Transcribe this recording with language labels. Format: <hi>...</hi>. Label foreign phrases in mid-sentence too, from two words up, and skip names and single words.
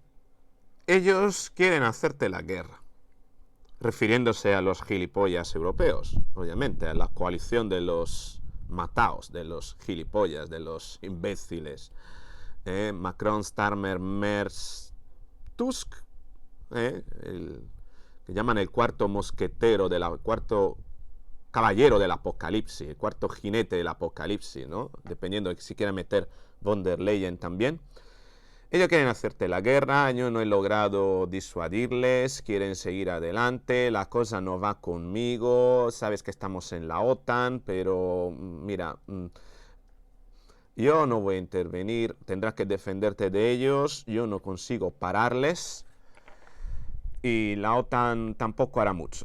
<es>Ellos quieren hacerte la guerra, refiriéndose a los gilipollas europeos, obviamente, a la coalición de los mataos, de los gilipollas, de los imbéciles. Macron, Starmer, Merz, Tusk, que llaman el cuarto mosquetero, cuarto caballero del apocalipsis, el cuarto jinete del apocalipsis, ¿no? Dependiendo de si quieren meter von der Leyen también. Ellos quieren hacerte la guerra, yo no he logrado disuadirles, quieren seguir adelante, la cosa no va conmigo, sabes que estamos en la OTAN, pero mira, yo no voy a intervenir, tendrás que defenderte de ellos, yo no consigo pararles y la OTAN tampoco hará mucho.</es>